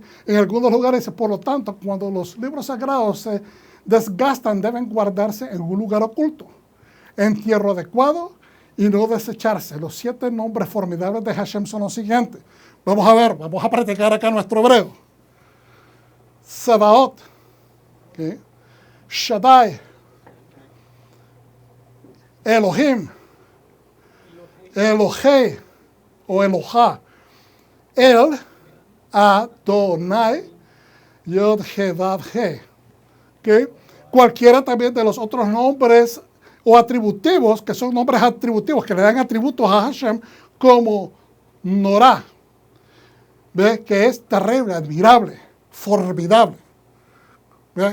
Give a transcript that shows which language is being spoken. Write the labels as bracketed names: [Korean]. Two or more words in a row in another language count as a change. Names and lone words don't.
[Spanish] En algunos lugares, por lo tanto, cuando los libros sagrados se desgastan, deben guardarse en un lugar oculto, entierro adecuado y no desecharse. Los 7 nombres formidables de Hashem son los siguientes. Vamos a ver, vamos a practicar acá nuestro hebreo. Sabaoth, ¿okay? Shaddai, Elohim, Elohei o Elohá, El, Adonai, Yod, He, Vav, He. ¿Okay? Cualquiera también de los otros nombres o atributivos, que son nombres atributivos, que le dan atributos a Hashem, como Norá, ¿ve? Que es terrible, admirable, formidable. ¿Ve?